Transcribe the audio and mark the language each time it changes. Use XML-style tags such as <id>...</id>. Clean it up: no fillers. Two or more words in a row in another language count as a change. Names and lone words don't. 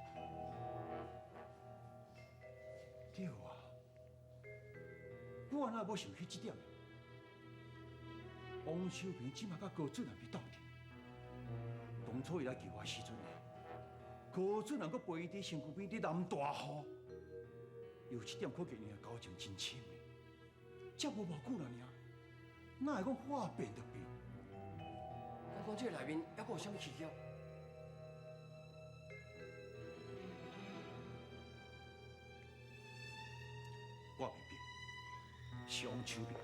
<nan>对啊，我哪无想起这点？王秋平即马甲高主任伫斗阵，当初伊来救我时阵，高主任阁陪伊伫身躯边伫淋大雨，有一点可见伊的交情真深的。才无偌久啦尔，哪会讲话变就变？我讲这内面还阁有啥物蹊跷？我未变，是王秋平。</nan>